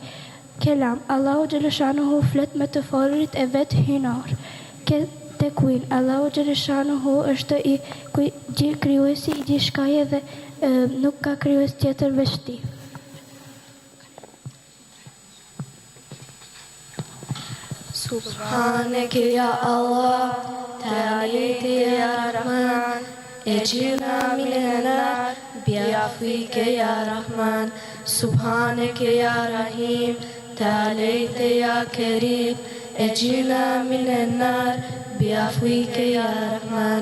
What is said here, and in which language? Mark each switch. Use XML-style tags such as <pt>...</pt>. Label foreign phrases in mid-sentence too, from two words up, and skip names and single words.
<sq>Kelam, Allahu Gjeleshanuhu flet me të folërit e vet hynor. Tekuin, Allahu Gjeleshanuhu është krijuesi i gjithçkaje dhe nuk ka krijues tjetër veç tij.</sq> <ar>سبحانك يا الله تعاليت يا رحمن أجرنا من النار بعفوك يا رحمن. سبحانك يا رحيم تعاليت يا كريم أجرنا من النار بعفوك يا رحمن.</ar>